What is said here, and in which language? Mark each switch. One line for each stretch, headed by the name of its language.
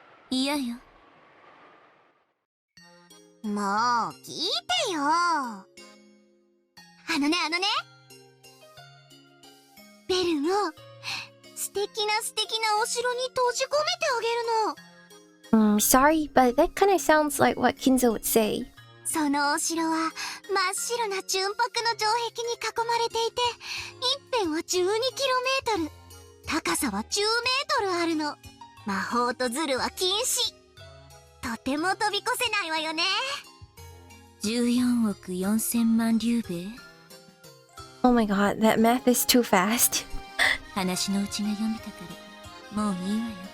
Japanese: 嫌よ。もう聞いてよ。あのねベルを素敵なお城に閉じ込めてあげるの。
English: Sorry, but that kind of sounds like what Kinzo would say.
Japanese: そのお城は真っ白な純白の城壁に囲まれていて、一辺は12km、高さは10mあるの。魔法とズルは禁止。とても飛び越せないわよね。 14億4000万竜兵。
English: Oh my god, that math is too fast.
Japanese: 話のうちが読めたからもういいわよ。